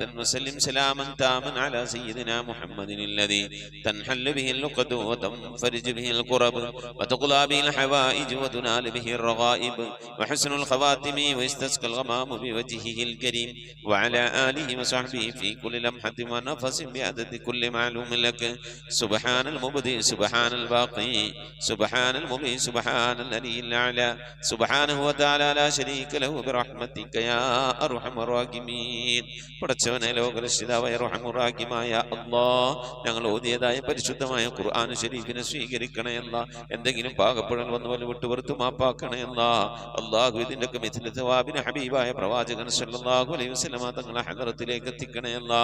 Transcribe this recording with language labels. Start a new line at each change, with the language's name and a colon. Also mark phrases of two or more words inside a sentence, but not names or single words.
Arabic: وسلم سلاما تاما على سيدنا محمد الذي تنحل به اللقد وتنفرج به الكرب وتقضى به الحوائج وتنال به الرغائب وحسن الخواتم ويستسقى الغمام بوجهه الكريم وعلى آله وصحبه في كل لمحة ونفس بعدد كل معلوم لك سبحان المبدئ سبحان الباقي سبحان المبدئ سبحان الذي الأعلى سبحانه وتعالى لا شريك له برحمتك يا أرحم الراحمين.
Malayalam: പടച്ചവനെ ലോകരക്ഷിതാവായ അർഹമർ റഹീമായ അല്ലാഹ്, ഞങ്ങൾ ഓതിയതായ പരിശുദ്ധമായ ഖുർആൻ ശരീഫിനെ സ്വീകരിക്കണേ അല്ലാ. എന്തെങ്കിലും പാകപ്പെടൽ വന്നു വല്ല വിട്ടുപുറത്ത് മാപ്പാക്കണേ അല്ലാ. അല്ലാഹു ഇതിൻ്റെയൊക്കെ മിഥില സവാബിന് ഹബീബായ പ്രവാചകൻ
Arabic: صلى الله عليه وسلم
Malayalam: തങ്ങളെ ഹദറത്തിലേക്ക് എത്തിക്കണേ അല്ലാ.